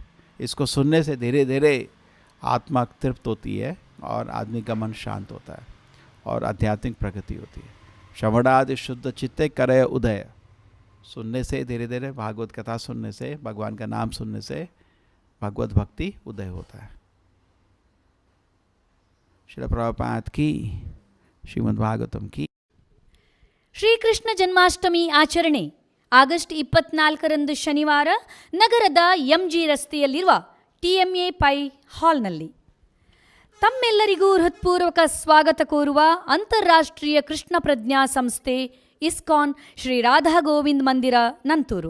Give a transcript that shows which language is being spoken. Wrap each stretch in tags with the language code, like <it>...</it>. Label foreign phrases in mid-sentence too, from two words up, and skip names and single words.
<hi>इसको सुनने से धीरे धीरे आत्मा तृप्त होती है और आदमी का मन शांत होता है और आध्यात्मिक प्रगति होती है।</hi> <bn>শ্রবণাদি শুদ্ধ চিত্তে করে উদয়,</bn> <hi>सुनने से धीरे धीरे, भागवत कथा सुनने से, भगवान का नाम सुनने से भगवत भक्ति उदय होता है। श्रील प्रभुपाद की, श्रीमद् भागवतम की।</hi> <kn>ಶ್ರೀಕೃಷ್ಣ ಜನ್ಮಾಷ್ಟಮಿ ಆಚರಣೆ ಆಗಸ್ಟ್ 24ರಂದು ಶನಿವಾರ ನಗರದ ಎಂಜಿ ರಸ್ತೆಯಲ್ಲಿರುವ TMA ಪೈ ಹಾಲ್ನಲ್ಲಿ. ತಮ್ಮೆಲ್ಲರಿಗೂ ಹೃತ್ಪೂರ್ವಕ ಸ್ವಾಗತ ಕೋರುವ ಅಂತಾರಾಷ್ಟ್ರೀಯ ಕೃಷ್ಣ ಪ್ರಜ್ಞಾ ಸಂಸ್ಥೆ ಇಸ್ಕಾನ್ ಶ್ರೀ ರಾಧಾ ಗೋವಿಂದ್ ಮಂದಿರ ನಂತೂರು.</kn>